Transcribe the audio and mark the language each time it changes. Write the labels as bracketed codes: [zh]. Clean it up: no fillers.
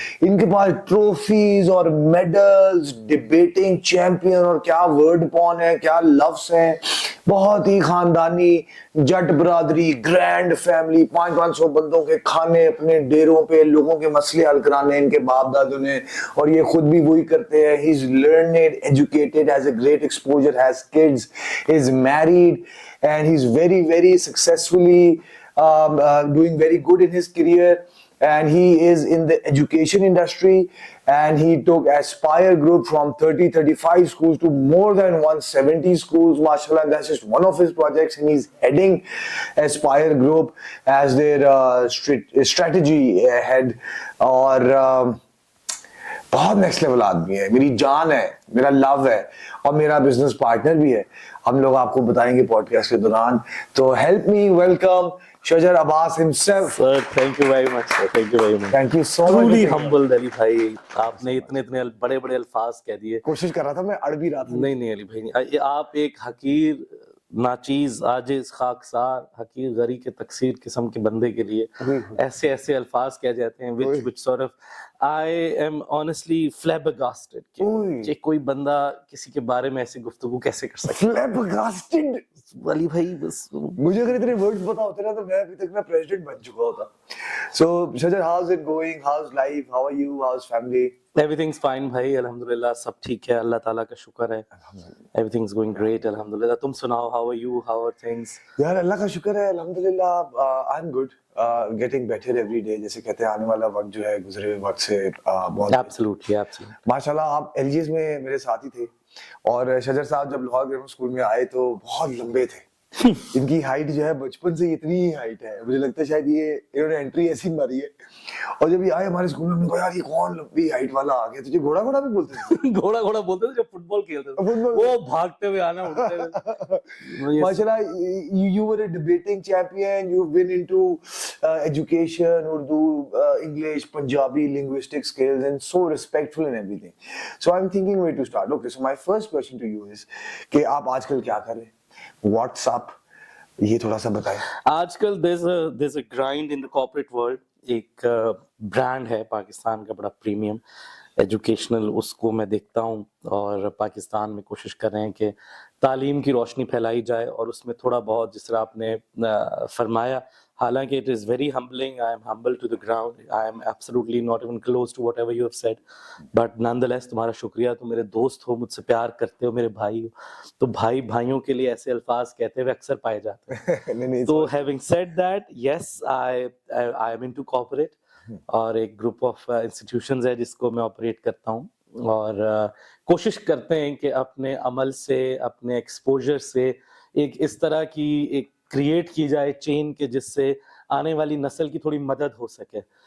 [ur] ان کے پاس ٹرافیز اور medals, debating champion اور کیا ورڈ پون ہے، کیا لفظ ہیں. بہت ہی خاندانی جٹ برادری، گرینڈ فیملی، 500 بندوں کے کھانے اپنے ڈیروں پہ، لوگوں کے مسئلے حل کرانے ان کے باپ دادوں نے، اور یہ خود بھی وہی کرتے ہیں. [en] He is learned, educated, has a great exposure, has kids, is married and he is very very successfully doing very good in his career, and he is in the education industry, and he took Aspire Group from 35 schools to more than 170 schools, mashallah. That's just one of his projects, and he's heading Aspire Group as their strategy head. [ur] اور بہت next level آدمی ہے، میری جان ہے، میرا لو ہے اور میرا بزنس پارٹنر بھی ہے. ہم لوگ آپ کو بتائیں گے پوڈ کاسٹ کے دوران. تو [en] help me welcome [ur] شجر عباس himself. [en] Sir, thank you very much, sir. Thank you very much. Thank you so much. Truly humbled, [ur] علی بھائی. آپ نے اتنے بڑے بڑے الفاظ کہہ دیے. کوشش کر رہا تھا، میں اڑ بھی رہا تھا. نہیں علی بھائی، آپ ایک حقیر، ناچیز، عاجز، خاکسار، حقیر، غری کے تکثیر قسم کے بندے کے لیے ایسے الفاظ کہہ جاتے ہیں [en] which sort of I am honestly flabbergasted [ur] کہ کوئی بندہ کسی کے بارے میں ایسی گفتگو کیسے کر سکتا ہے. [en] Flabbergasted. [ur] علی بھائی بس مجھے اگر اتنے ورڈز پتا ہوتے نا تو میں ابھی تک میں پریزیڈنٹ بن چکا ہوتا. [en] So Shajar, how's it going? How's life? How are you? How's family? Everything's fine بھائی، الحمدللہ سب ٹھیک ہے، اللہ تعالیٰ کا شکر ہے. Everything's going great الحمدللہ. [ur] تم سناؤ، [en] how are you? How are things? [ur] یار اللہ کا شکر ہے الحمدللہ. [en] I'm good. Getting better every day. [ur] جیسے کہتے ہیں آنے والا وقت جو ہے گزرے ہوئے وقت سے بہت [en] Absolutely. [ur] ماشاءاللہ. آپ ایل جی ایس میں میرے ساتھ ہی تھے، اور شجر صاحب جب لاہور گرامر اسکول میں آئے تو بہت لمبے تھے. ان کی ہائٹ جو ہے بچپن سے اتنی ہی ہائٹ ہے، مجھے لگتا ہے شاید یہ انہوں نے انٹری ایسی ماری ہے. اور جب یہ آئے ہمارے اسکول میں ہم نے کہا یار یہ کون لمبی ہائٹ والا آ گیا. تجھے گھوڑا بھی بولتے تھے؟ گھوڑا بولتے تھے جب فٹ بال کھیلتے تھے، وہ بھاگتے ہوئے آنا اڑتے ہوئے. [en] ماشاءاللہ you were a debating champion. You've been into education, Urdu, English, Punjabi, linguistic skills, and so respectful and everything. So I'm thinking where to start. Okay, so my first question to you is [ur] کہ آپ آج کل کیا کر رہے ہیں؟ What's up, یہ تھوڑا سا بتائیں. آج کل [en] there's a grind in the corporate world. [ur] ایک برانڈ ہے پاکستان کا بڑا پریمیم ایجوکیشنل، اس کو میں دیکھتا ہوں، اور پاکستان میں کوشش کر رہے ہیں کہ تعلیم کی روشنی پھیلائی جائے، اور اس میں تھوڑا بہت جس طرح آپ نے فرمایا، حالانکہ [en] it is very humbling. I am humble to the ground. I am absolutely not even close to whatever you have said. But nonetheless [ur] تمہارا شکریہ. تم میرے دوست ہو، مجھ سے پیار کرتے ہو، میرے بھائی ہو. تو بھائیوں کے لیے ایسے الفاظ کہتے ہوئے اکثر پائے جاتے ہیں. تو [en] having said that, yes, I am into corporate، [ur] اور ایک گروپ آف انسٹیٹیوشنز ہے جس کو میں آپریٹ کرتا ہوں، اور کوشش کرتے ہیں کہ اپنے عمل سے، اپنے ایکسپوجر سے ایک اس طرح کی ایک کریٹ کی جائے چین کے جس سے آنے والی نسل کی تھوڑی مدد ہو سکے.